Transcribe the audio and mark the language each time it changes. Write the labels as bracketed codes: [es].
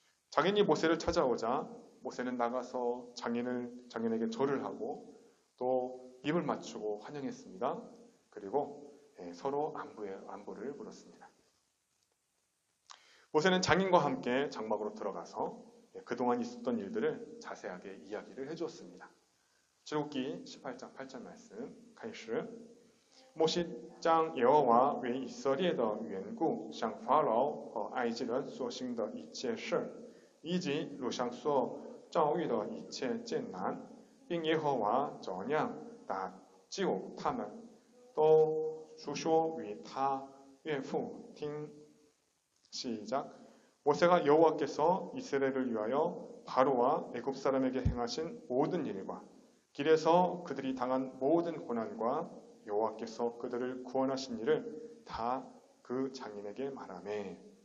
[ko] 장인이 모세를 찾아오자 모세는 나가서 장인에게 절을 하고 또 입을 맞추고 환영했습니다. 그리고 서로 안부를 물었습니다. 모세는 장인과 함께 장막으로 들어가서 그동안 있었던 일들을 자세하게 이야기를 해주었습니다. 출애굽기 18장 8절 말씀, [zh] 开始摩西将耶和华为以色列的缘故向法老和埃及人所行的一切事，以及路上所遭遇的一切艰难，并耶和华怎样搭救他们，都述说与他岳父听。 [ko] 시작. 모세가 여호와께서 이스라엘을 위하여 바로와 애굽 사람에게 행하신 모든 일과 길에서 그들이 당한 모든 고난과 여호와께서 그들을 구원하신 일을 다 그 장인에게 말하매.